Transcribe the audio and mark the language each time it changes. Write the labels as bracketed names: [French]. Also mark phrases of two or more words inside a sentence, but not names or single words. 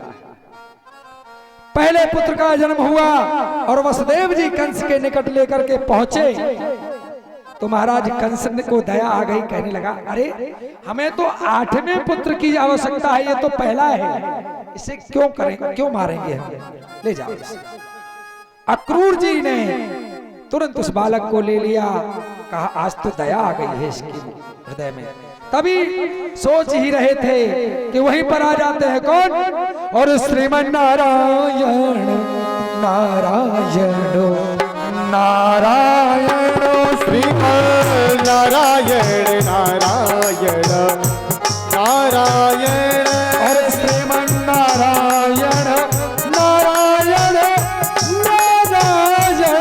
[Hindi] पहले पुत्र का जन्म हुआ और वसुदेव जी कंस के निकट लेकर के पहुंचे तो महाराज कंस को दया आ गई, कहने लगा, अरे हमें तो 8वें पुत्र की आवश्यकता है, ये तो पहला है, इसे क्यों करेंगे, क्यों मारेंगे हम, ले जाओ। अक्रूर जी ने तुरंत उस बालक को ले लिया, कहा आज तो दया आ गई है इसके हृदय में। तभी सोच ही रहे थे कि वहीं पर आ जाते हैं कौन? और श्रीमन नारायण नारायण नारायण, श्रीमन नारायण नारायण नारायण, और श्रीमन नारायण नारायण नारायण,